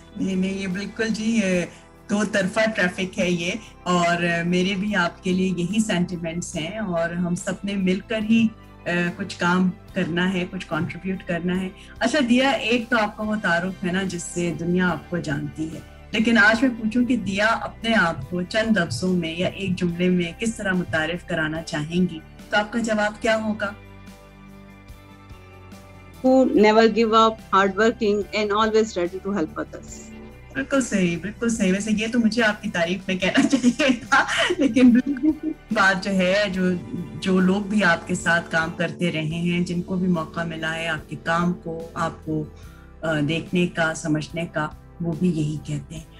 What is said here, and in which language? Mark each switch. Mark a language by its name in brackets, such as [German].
[Urdu] نہیں یہ بالکل جی دو طرفہ ٹریفک ہے یہ, اور میرے بھی آپ کے لیے یہی سینٹیمنٹس ہیں, اور ہم سب نے مل کر ہی کچھ کام کرنا ہے, کچھ کنٹریبیوٹ کرنا ہے. اچھا دیا, ایک تو آپ کا وہ تعارف ہے نا جس سے دنیا آپ کو جانتی ہے, لیکن آج میں پوچھوں کہ دیا اپنے آپ کو چند لفظوں میں یا ایک جملے میں کس طرح متعارف کرانا چاہیں گی, تو آپ کا جواب کیا ہوگا؟ [English] Who never give up, hardworking and always ready to help others. [Urdu] بالکل صحیح, بالکل صحیح. ویسے یہ تو مجھے آپ کی تعریف میں کہنا چاہیے تھا, لیکن بالکل بات جو ہے, جو لوگ بھی آپ کے ساتھ کام کرتے رہے ہیں, جن کو بھی موقع ملا ہے آپ کے کام کو, آپ کو دیکھنے کا, سمجھنے کا, وہ بھی یہی کہتے ہیں.